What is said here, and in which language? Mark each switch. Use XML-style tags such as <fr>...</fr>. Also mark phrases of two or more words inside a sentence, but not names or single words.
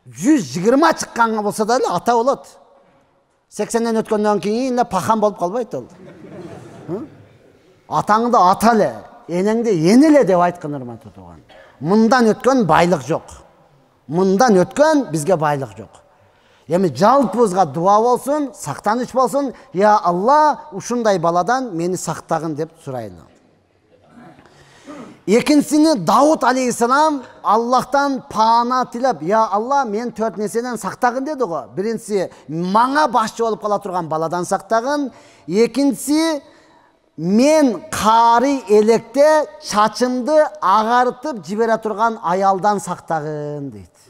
<ky>120 чыкканга болсо да эле ата болот. 80ден өткөндөн кийин эле пахан болуп калбайт ол. Атаңды ата эле, энеңди эне эле деп айткан урматтуу тууган. Мындан өткөн байлык жок. Мындан өткөн бизге байлык жок. Эми жалпыбызга дуа болсун, сактаныч болсун.</ky> <ar>يا الله,</ar> <ky>ушундай баладан мени сактагын деп сурайлы. Экинчисини Дауд алейхиссалам Аллахтан паана тилеп,</ky> <ar>يا الله,</ar> <ky>мен 4 нерседен сактагын деди го. Биринчиси мага башчы болуп кала турган баладан сактагын, экинчиси мен карый электе чачымды агартып жибере турган аялдан сактагын дейт.</ky>